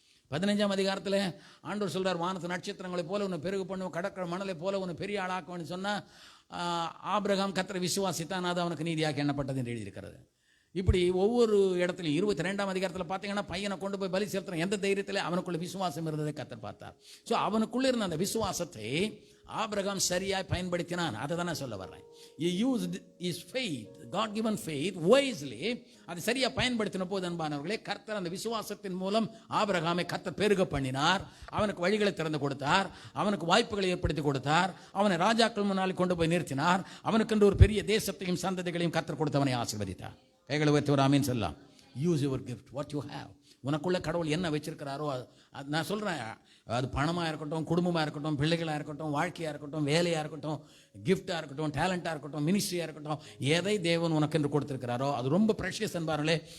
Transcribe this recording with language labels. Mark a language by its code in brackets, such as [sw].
[ta] 15ஆம் அதிகாரத்தில் ஆண்டவர் சொல்றார், வானத்து நட்சத்திரங்களை போல உன்னை பெருகு பண்ணுவோம், கடற்கரை மணலை போல உன்னை பெரிய ஆளாக்குவேன்னு சொன்னால் ஆபிரகாம் கர்த்தரை விசுவாசித்தான், அது அவனுக்கு நீதியாக எண்ணப்பட்டது என்று எழுதியிருக்கிறது. இப்படி ஒவ்வொரு இடத்துலையும் 22ஆம் அதிகாரத்தில் பார்த்தீங்கன்னா, பையனை கொண்டு போய் பலி செலுத்துற எந்த தைரியத்தில் அவனுக்குள்ள விசுவாசம் இருந்ததை கர்த்தர் பார்த்தார். ஸோ அவனுக்குள்ள இருந்த அந்த விசுவாசத்தை ஆபிரகாம் சரியாய் பயன்படுத்தினான். அதை தான் நான் சொல்ல வர்றேன். [en] He used his faith, God given faith wisely. [ta] அதை சரியாக பயன்படுத்தின போது அன்பானவர்களே, கர்த்தர் அந்த விசுவாசத்தின் மூலம் ஆபிரகாமை கர்த்தர் பெருக பண்ணினார். அவனுக்கு வழிகளை திறந்து கொடுத்தார், அவனுக்கு வாய்ப்புகளை ஏற்படுத்தி கொடுத்தார், அவனை ராஜாக்கள் முன்னால் கொண்டு போய் நிறுத்தினார், அவனுக்கு ஒரு பெரிய தேசத்தையும் சந்ததிகளையும் கர்த்தர் கொடுத்தவனை ஆசீர்வதித்தார். கைகளை வைத்து ஒரு ஆமீன் சொல்லலாம். [en] Use your gift, what you have. [ta] உனக்குள்ள கடவுள் என்ன வச்சிருக்கிறாரோ அது நான் சொல்கிறேன், அது பணமாக இருக்கட்டும், குடும்பமாக இருக்கட்டும், பிள்ளைகளாக இருக்கட்டும், வாழ்க்கையாக இருக்கட்டும், வேலையாக இருக்கட்டும், கிஃப்டாக இருக்கட்டும், டேலண்ட்டாக இருக்கட்டும், மினிஸ்ட்ரியாக இருக்கட்டும், எதை தேவன் உனக்கு என்று கொடுத்துருக்கிறாரோ அது ரொம்ப ப்ரெஷியஸ் என்பார்களே.